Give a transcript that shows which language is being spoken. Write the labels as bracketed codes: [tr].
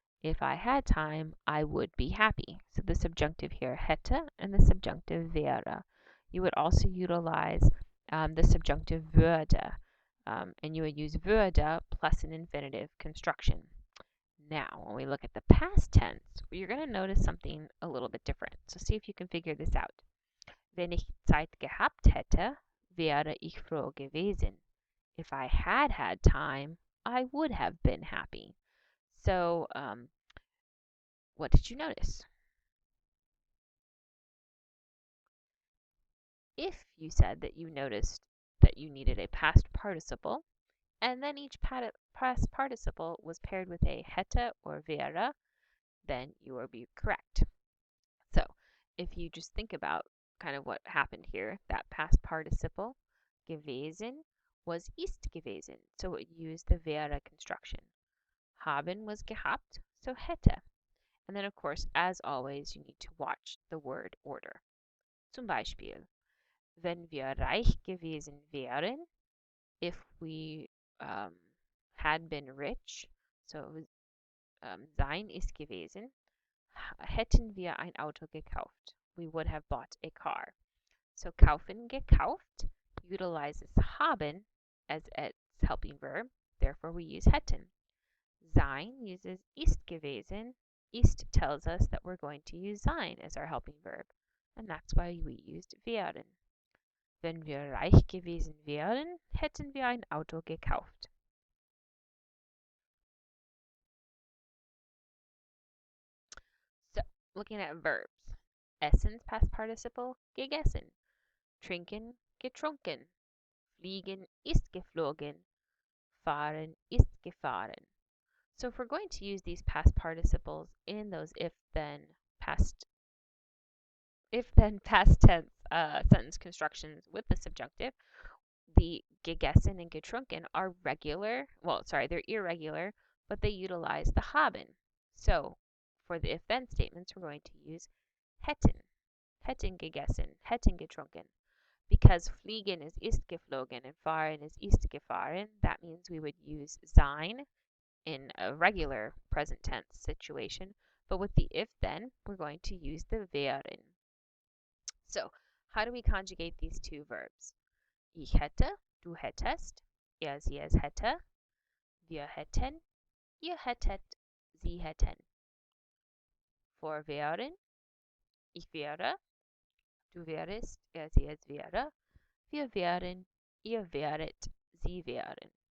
[en] If I had time, I would be happy. So the subjunctive here, hätte, and the subjunctive wäre. You would also utilize the subjunctive würde, and you would use würde plus an infinitive construction. Now, when we look at the past tense, you're going to notice something a little bit different. So see if you can figure this out. [de] Wenn ich Zeit gehabt hätte, wäre ich froh gewesen. [en] If I had had time, I would have been happy. So, what did you notice? If you said that you noticed that you needed a past participle, and then each past participle was paired with a hätte or wäre, then you will be correct. So, if you just think about kind of what happened here, that past participle, gewesen, [de] was ist gewesen. [en] So it used the wäre construction. Haben was gehabt, so hätte. And then, of course, as always, you need to watch the word order. [de] Zum Beispiel, wenn wir reich gewesen wären, [en] if we had been rich, [de] so sein ist gewesen, hätten wir ein Auto gekauft. [en] We would have bought a car. So kaufen, gekauft, utilizes haben as its helping verb, therefore we use hätten. Sein uses ist gewesen. Ist tells us that we're going to use sein as our helping verb, and that's why we used wären. [de] Wenn wir reich gewesen wären, hätten wir ein Auto gekauft. [en] So, looking at verbs. Essen's past participle, gegessen. [de] Trinken, getrunken. Fliegen ist geflogen. Fahren ist gefahren. [en] So if we're going to use these past participles in those if-then past tense sentence constructions with the subjunctive, the gegessen and getrunken are regular. Well, sorry, they're irregular, but they utilize the haben. So for the if-then statements, we're going to use hätten. [de] Hätten gegessen, hätten getrunken. [en] Because fliegen is ist geflogen and fahren is ist gefahren, that means we would use sein in a regular present tense situation. But with the if-then, we're going to use the wären. So, how do we conjugate these two verbs? [de] Ich hätte, du hättest, sie es hätte, wir hätten, ihr hättet, sie hätten. [en] For [de] wären, ich wäre, du wärest, sie es wäre, wir wären, ihr wäret, sie wären.